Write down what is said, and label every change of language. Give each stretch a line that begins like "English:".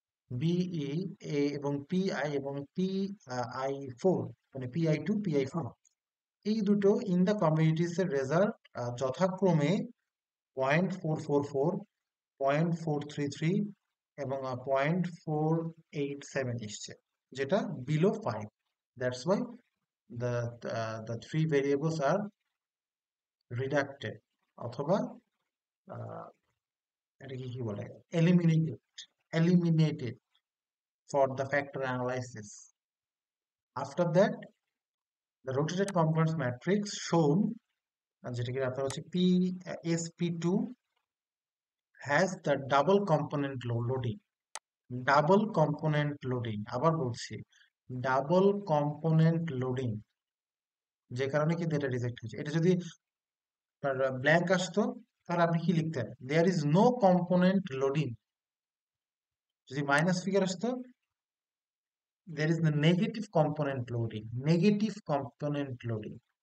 Bangla: BE এবং PI এবং PI4, মানে PI2 PI4, এই দুটো
English: in the communities
Bangla: এর রেজাল্ট যথাক্রমে 0.444, 0.433 এবং 0.487 এসছে, যেটা below 5।
English: That's why the three variables are reducted
Bangla: অথবা এটাকে কি বলে
English: eliminated for the factor analysis. After that, the rotated components matrix shown
Bangla: যেটাকে আপনার হচ্ছে
English: PSP2 has the double component loading.
Bangla: Double component loading, আবার বলছি ডাবল কম্পোনেন্ট লোডিং, যে কারণে কিন্তু এটা রিজেক্ট হয়েছে। এটা যদি ব্ল্যাঙ্ক আসতো তাহলে আপনি কি লিখতেন?
English: There is no component loading.
Bangla: যদি মাইনাস ফিগার আসতো,
English: There is the negative component loading, negative component loading.